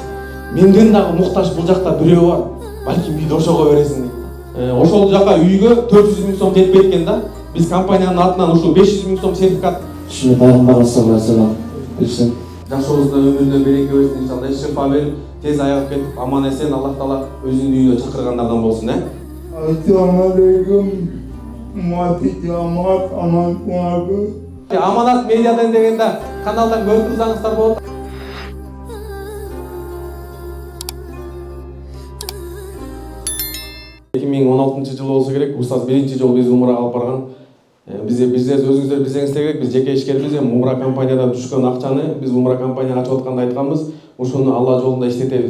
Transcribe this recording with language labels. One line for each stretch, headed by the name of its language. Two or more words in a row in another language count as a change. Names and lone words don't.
Kyrgyz: Менден дагы муктаж бул жакта бирөө бар. Балким үйдө ошого бересиң дейт да. Ошол жака үйгө 400 000 сом жетпейт экен да. Биз компаниянын атынан ушул 500 000 сом сертификат Ушуну пайгамбар саллаллаху берсин. Жашообузда өмүрүнө береке берсин иншалла. Шифа берип, тез аяп кетип, аман эсен Аллах таала өзүнүн үйүнө чакыргандардан болсун,
Arabic: السلام عليكم. Muati jamat aman kuagu.
Kyrgyz: Аманат медиадан дегенде каналдан көрүп турсаңыздар болот. 2016 жыл болсо керек, устаз биринчи жолу биз умрага алып барган. Биз өзүңүздөр билсеңиз керек, биз жеке ишкербиз, умра компаниядан түшкөн акчаны биз умра компания ачып атканда айтканбыз, ушуну Алла жолунда иштетебиз.